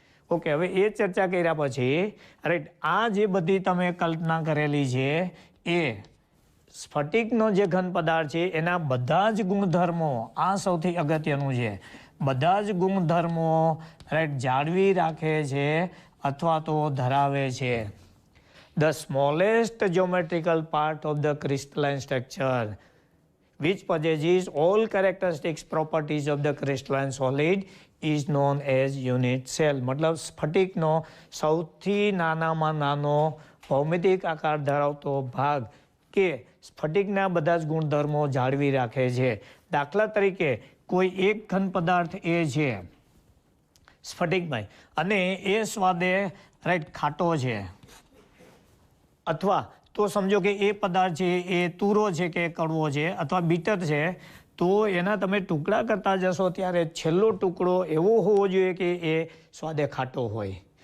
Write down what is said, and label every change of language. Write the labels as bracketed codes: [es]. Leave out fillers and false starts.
[gu] Okay, હવે એ ચર્ચા કર્યા પછી રાઈટ આ જે બધી તમે કલ્પના કરેલી છે એ સ્ફટિકનો જે ઘન પદાર્થ છે એના બધા જ ગુણધર્મો, આ સૌથી અગત્યનું છે, બધા જ ગુણધર્મો રાઈટ જાળવી રાખે છે અથવા તો ધરાવે છે. [en] The smallest geometrical part of the crystalline structure which possesses all characteristics properties of the crystalline solid is known as unit cell. [gu] મતલબ સ્ફટિકનો સૌથી નાનામાં નાનો ભૌમિતિક આકાર ધરાવતો ભાગ કે સ્ફટિકના બધા જ ગુણધર્મો જાળવી રાખે છે. દાખલા તરીકે કોઈ એક ઘન પદાર્થ એ છે સ્ફટિકમય અને એ સ્વાદે રાઈટ ખાટો છે, અથવા તો સમજો કે એ પદાર્થ છે એ તુરો છે કે કડવો છે અથવા બીટર છે, તો એના તમે ટુકડા કરતા જશો ત્યારે છેલ્લો ટુકડો એવો હોવો જોઈએ કે એ સ્વાદે ખાટો હોય.